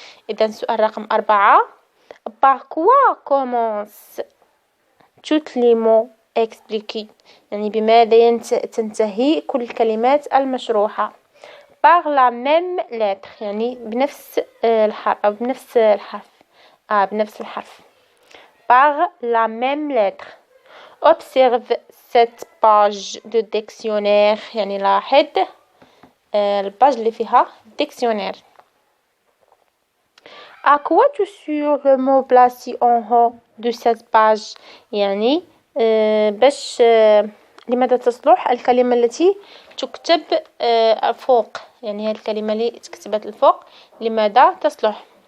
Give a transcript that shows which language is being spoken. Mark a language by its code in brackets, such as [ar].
[ar] إذا سؤال رقم 4. Par quoi commence toutes les mots expliqués؟ يعني بماذا تنتهي كل الكلمات المشروحة؟ Par la même lettre يعني بنفس الحرف أو بنفس الحرف. [fr] Par la même lettre. Observe cette page de dictionnaire يعني لاحظ الباج اللي فيها dictionnaire. [ar] À quoi tu sers le mot placé en haut de cette page؟ يعني باش لماذا تصلح الكلمة التي تكتب فوق؟ يعني هذه الكلمة اللي تكتبت الفوق لماذا تصلح؟